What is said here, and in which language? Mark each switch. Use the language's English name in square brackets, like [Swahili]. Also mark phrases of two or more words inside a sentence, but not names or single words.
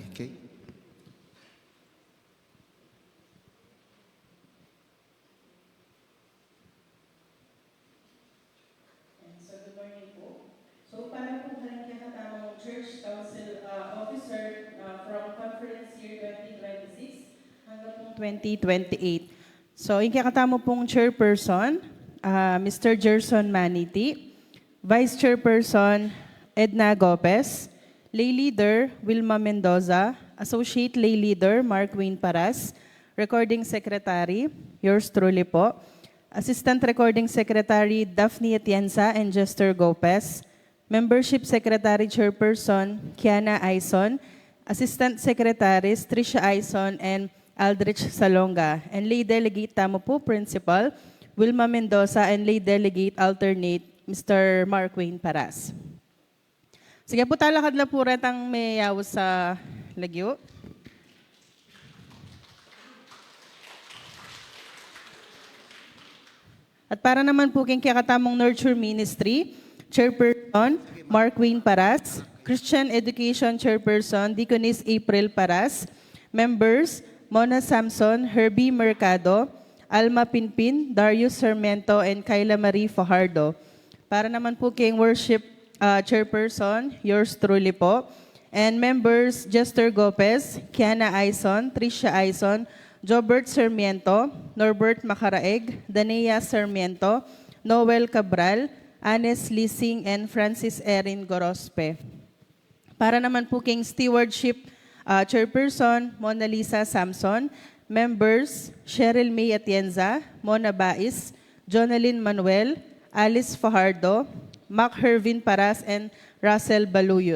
[English] Okay? [Pampanga] Para po kanyang kakatamang [English] Church Council Officer from Conference Year 2026 [Pampanga] hanggang pong 2028. So, yung kakatamo pong Chairperson, Mr. [English] Gerson Maniti, Vice Chairperson, Edna Gopez, Lay Leader, Wilma Mendoza, Associate Lay Leader, Mark Wayne Paras, Recording Secretary, yours truly po, Assistant Recording Secretary, Daphne Atienza and Jester Gopez, Membership Secretary Chairperson, Kiana Aison, Assistant Secretaries, Tricia Aison and Aldrich Salonga, and Lay Delegate Tamo po Principal, Wilma Mendoza, and Lay Delegate Alternate, Mr. Mark Wayne Paras. [Pampanga] Sige po, talakad na po rin ang may yaw sa lagyo. At para naman po king kakatamong [English] Nurture Ministry, Chairperson, Mark Wayne Paras, Christian Education Chairperson, Deaconess April Paras, Members, Mona Samson, Herbie Mercado, Alma Pinpin, Darius Sarmiento, and Kayla Marie Fajardo. [Pampanga] Para naman po king [English] Worship Chairperson, yours truly po, and Members, Jester Gopez, Kiana Aison, Tricia Aison, Jobert Sarmiento, Norbert Macaraeg, Danea Sarmiento, Noel Cabral, Anes Lising, and Francis Erin Gorospe. [Pampanga] Para naman po king [English] stewardship chairperson, [Pampanga] Mona Lisa Samson. [English] Members, Cheryl May Atienza, Mona Bais, Jonalyn Manuel, Alice Fajardo, Mac Hervin Paras, and Russell Baluyot.